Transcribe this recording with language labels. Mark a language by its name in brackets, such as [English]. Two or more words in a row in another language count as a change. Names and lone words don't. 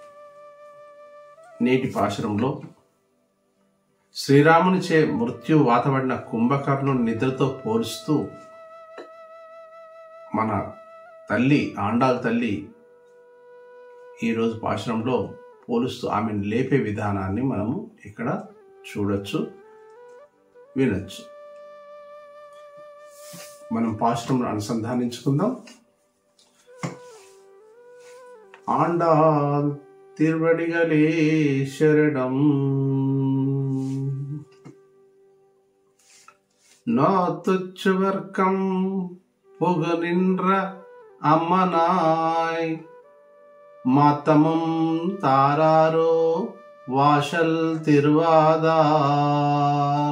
[Telugu] నేటి పాశురంలో శ్రీరామునిచే మృత్యు వాతబడిన కుంభకర్ణుని నిద్రతో పోలుస్తూ మన తల్లి ఆండాల్ తల్లి ఈరోజు పాశురంలో పోలుస్తూ ఆమెను లేపే విధానాన్ని మనము ఇక్కడ చూడొచ్చు, వినొచ్చు. మనం పాశురంలో అనుసంధానించుకుందాం. [Tamil] ஆண்டாள் திருவடிகளே சரணம். நாத்துச்சுவர்க்கம் புக நின்ற அம்மனாய் மாத்தமும் தாராரோ வாசல் திருவாதார்